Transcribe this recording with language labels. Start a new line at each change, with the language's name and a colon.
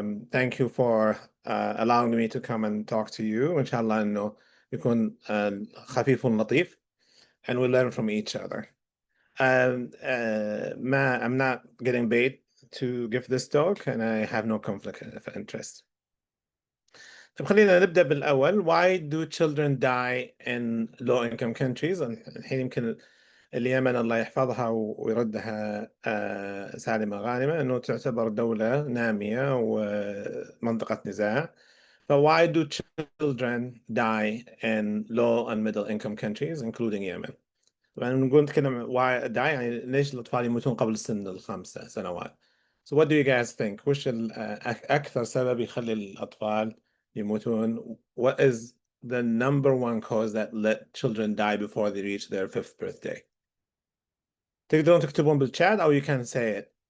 English: thank you for allowing me to come and talk to you.
Arabic: وإن شاء الله إنه يكون خفيف ولطيف
English: and we learn from each other. I'm not getting paid to give this talk and I have no conflict of interest.
Arabic: طيب خلينا نبدأ بالأول.
English: Why do children die in low income countries؟
Arabic: الحين يمكن اليمن الله يحفظها ويردها سالمة غانمة إنه تعتبر دولة نامية ومنطقة نزاع.
English: why do children die in low and middle income countries including Yemen؟
Arabic: طبعا نقول نتكلم
English: why die
Arabic: يعني ليش الأطفال يموتون قبل سن ال5 سنوات.
English: So what do you guys think؟
Arabic: وش أكثر سبب يخلي الأطفال يموتون؟
English: What is the number one cause that let children die before they reach their 5th birthday؟
Arabic: تقدرون تكتبون بالchat
English: or you can say it.